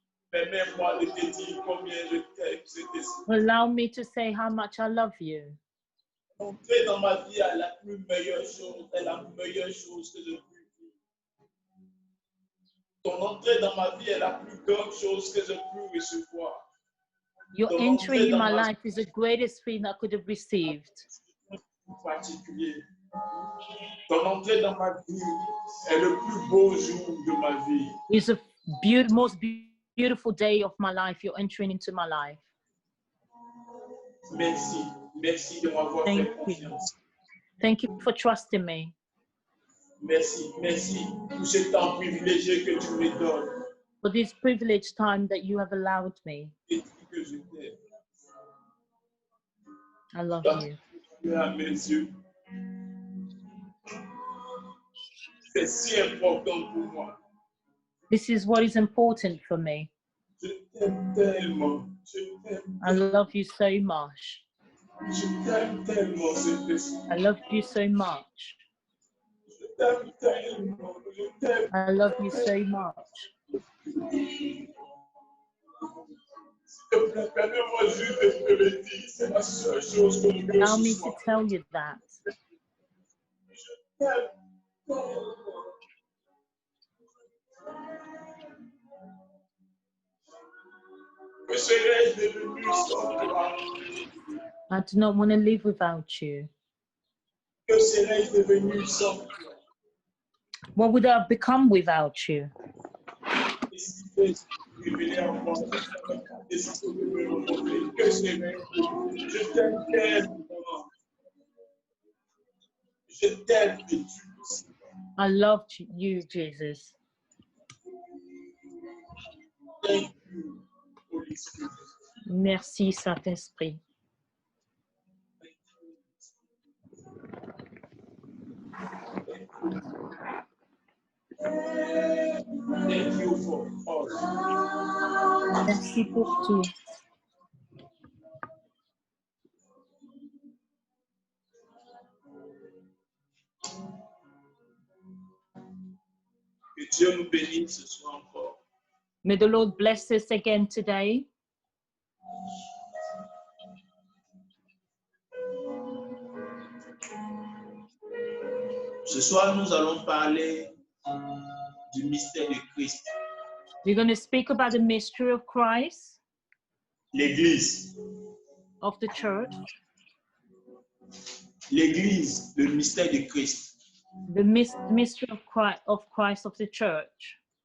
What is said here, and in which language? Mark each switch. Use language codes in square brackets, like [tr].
[fr] Permets-moi de te dire combien je t'aime, Saint-Esprit. [en] Allow me to say how much I love you. [fr] Entrer dans ma vie est la meilleure chose que je puis vivre. Ton entrée dans ma vie est la plus grande chose que je puis recevoir. [en] Your entry in my life is the greatest thing I could have received. [fr] Particulier. Ton entrée dans ma vie est le plus beau jour de ma vie. [en] It's the most beautiful day of my life. You're entering into my life. [fr] Merci. Merci de m'avoir fait [en] Thank you. [fr] confiance. [en] Thank you for trusting me. [fr] Merci. Merci pour ce temps privilégié que tu me donnes. [en] For this privileged time that you have allowed me. [fr] Et que je t'aime. [en] I love you. [fr] À mes yeux. C'est si important pour moi. [en] This is what is important for me. [fr] Je t'aime tellement. Je t'aime. [en] I love you so much. [fr] Je t'aime tellement, Saint-Esprit. [en] I love you so much. [fr] Je t'aime tellement. Je t'aime. [en] I love you so much. [fr] Permets-moi juste de te le dire. C'est la seule chose que je veux [en] Allow me [fr] ce [en] to [fr] soir. [en] tell you that. [fr] Je t'aime tellement. Que serais-je devenu sans toi? [en] I do not want to live without you. [fr] Que serais-je devenu sans toi? [en] What would I have become without you? [fr] Décidez de révéler en moi. Décidez de me rencontrer. Que serais-je? Je t'aime tellement. Je t'aime et tu le sais. [en] I love you, Jesus. Thank you, Holy Spirit. [fr] Merci, Saint-Esprit. [en] Thank you for all. [fr] Merci pour tout. Que Dieu nous bénisse ce soir encore. [en] May the Lord bless us again today. [fr] Ce soir, nous allons parler du mystère de Christ. [en] We're going to speak about the mystery of Christ, [fr] L'Église. [en] of the church, [fr] L'Église, le mystère de Christ. [en] the mystery of Christ of the church.